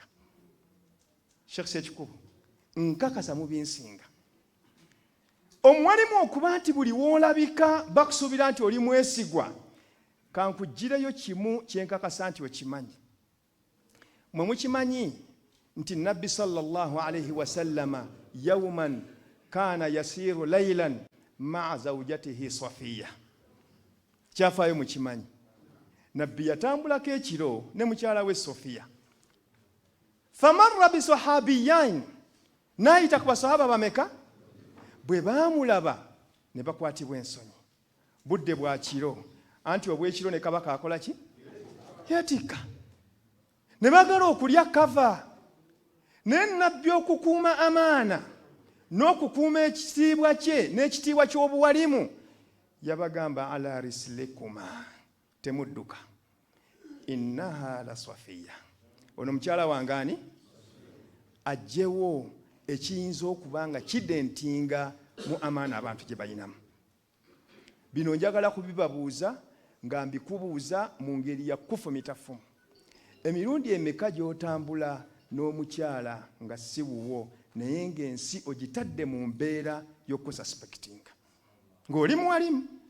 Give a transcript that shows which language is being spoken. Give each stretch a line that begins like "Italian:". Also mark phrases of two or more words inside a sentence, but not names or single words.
Ganda: Sheikh Sekikubo, nkakasa mubinsinga. Omuwalimu okuba nti buli w'olabika bakusuubira nti oli mwesigwa, kankuggireyo kimu kyenkakasa nti okimanyi. Mwe mukimanyi nti
Arabic: Nabbi صلى الله عليه وسلم يوما كان يسير ليلا مع زوجته صفية.
Ganda: Kyafaayo mukimanyi. Nabbi yatambulako ekiro ne mukyala we Safiya.
Arabic: فمر بصحابيين,
Ganda: n'ayita ku basahaba bameka? Bwe baamulaba ne bakwatibwa ensonyi. Budde bwa kiro, anti obw'ekiro ne kabaka akola ki? Yeetikka. Ne bagala okulya kava. Ne Nabbi okukuuma amaana n'okukuuma ekitiibwa kye n'ekitiibwa ky'obuwalimu yabagamba
Arabic: على رسلكما,
Ganda: temudduka,
Arabic: إنها لا صفية.
Ganda: Ono mukyala wangaani ajjewo ekiyinza okuba nga kidentinga mu amaana abantu gye balinamu. Bino njagala kubibabuuza nga mbikubuuza mu ngeri ya kufumitafumu. Emirundi emeka gy'otambula n'omukyala nga si wuwo naye ng'ensi ogitadde mu mbeera y'okususpectinga ng'oli muwalimu?